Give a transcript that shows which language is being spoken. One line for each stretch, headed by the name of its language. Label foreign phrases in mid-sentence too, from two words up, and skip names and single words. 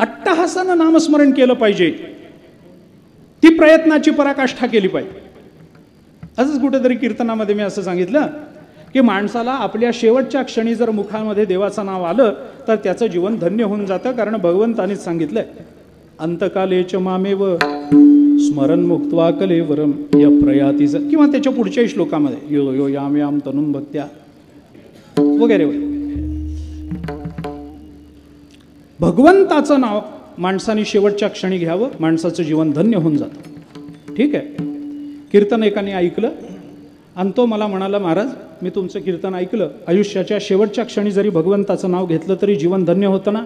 Marathi: अट्टहासानं नामस्मरण केलं पाहिजे, ती प्रयत्नाची पराकाष्ठा केली पाहिजे. असंच कुठेतरी कीर्तनामध्ये मी असं सांगितलं की माणसाला आपल्या शेवटच्या क्षणी जर मुखामध्ये देवाचं नाव आलं तर त्याचं जीवन धन्य होऊन जातं. कारण भगवंतानीच सांगितलंय,
Sanskrit: अंतकालेच मामेव स्मरण मुक्त्वा कलेवरम या प्रयातीच.
Marathi: किंवा त्याच्या पुढच्याही श्लोकामध्ये
Sanskrit: यो यो याम याम तनुम भक्त्या
Marathi: वगैरे वगैरे. भगवंताचं नाव माणसाने शेवटच्या क्षणी घ्यावं, माणसाचं जीवन धन्य होऊन जातं. ठीक आहे. कीर्तन एकाने ऐकलं आणि तो मला म्हणाला, महाराज मी तुमचं कीर्तन ऐकलं, आयुष्याच्या शेवटच्या क्षणी जरी भगवंताचं नाव घेतलं तरी जीवन धन्य होतं ना?